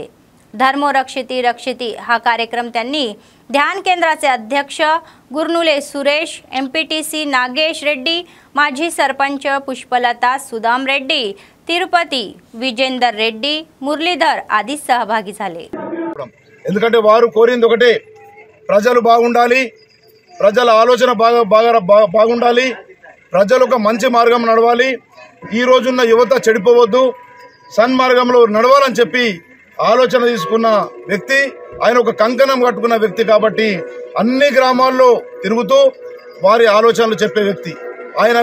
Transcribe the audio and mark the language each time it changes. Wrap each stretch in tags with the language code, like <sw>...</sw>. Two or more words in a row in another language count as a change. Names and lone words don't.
<sa>धर्मो रक्षिती रक्षिती</sa> <mr>हा कार्यक्रम त्यांनी ध्यान केंद्राचे अध्यक्ष गुरनुले सुरेश, एमपीटीसी नागेश रेड्डी, माजी सरपंच पुष्पलता सुदाम रेड्डी, तिरुपती विजेंदर रेड्डी, मुरलीधर आदी सहभागी झाले।</mr> <te>ఎందుకంటే వారు కోరింది ఒకటే, ప్రజలు బాగుండాలి, ప్రజల ఆలోచన బాగుండాలి, ప్రజలు ఒక మంచి మార్గం నడవాలి, ఈ రోజున్న యువత చెడిపోవద్దు, సన్మార్గంలో నడవాలని చెప్పి ఆలోచన తీసుకున్న వ్యక్తి ఆయన, ఒక కంకణం కట్టుకున్న వ్యక్తి కాబట్టి అన్ని గ్రామాల్లో తిరుగుతూ వారి ఆలోచనలు చెప్పే వ్యక్తి ఆయన।</te>